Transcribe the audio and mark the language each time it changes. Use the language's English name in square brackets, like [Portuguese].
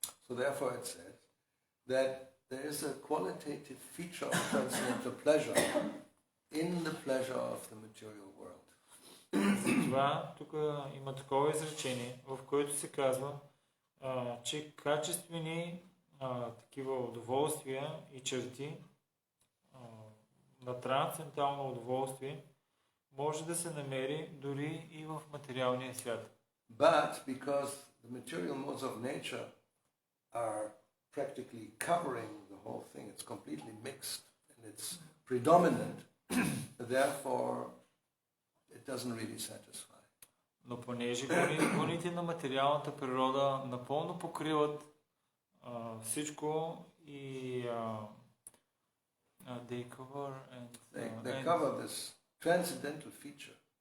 [English] So therefore it says that there is a qualitative feature of transcendental pleasure in the pleasure of the material world. [Bulgarian] Затова тук има такова изречение, в което се казва, че качествени такива удоволствия и черти на трансцендентално удоволствие може да се намери дори и в материалния свят. [English] But because the material modes of nature are practically covering the whole thing, it's completely mixed and it's predominant, therefore it doesn't really satisfy. [Bulgarian] Но понеже гоните на материалната природа напълно покриват всичко и [English] they cover They cover this transcendental feature.